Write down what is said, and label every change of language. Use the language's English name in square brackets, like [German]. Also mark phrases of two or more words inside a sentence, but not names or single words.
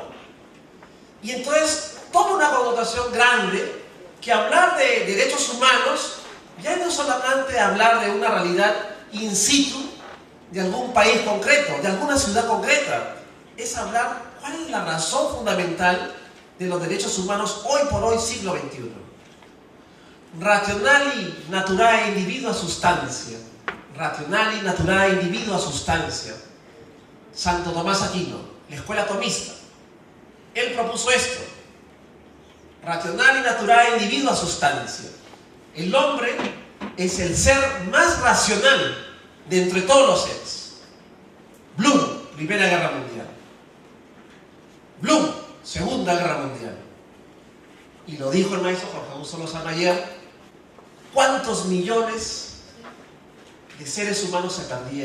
[Spanish] Y entonces toma una connotación grande, que hablar de derechos humanos ya no es solamente hablar de una realidad [Latin] in situ [Spanish] de algún país concreto, de alguna ciudad concreta. Es hablar cuál es la razón fundamental de los derechos humanos hoy por hoy, siglo XXI. [Latin] Rationali naturae individua substantia. Rationali naturae individua substantia. [Spanish] Santo Tomás Aquino, la escuela tomista. Él propuso esto: [Latin] rationali naturae individua substantia. [Spanish] El hombre es el ser más racional de entre todos los seres. Bloom, Primera Guerra Mundial. Bloom, Segunda Guerra Mundial. Y lo dijo el maestro Jorge Augusto Lozano ayer, ¿cuántos millones de seres humanos se perdieron?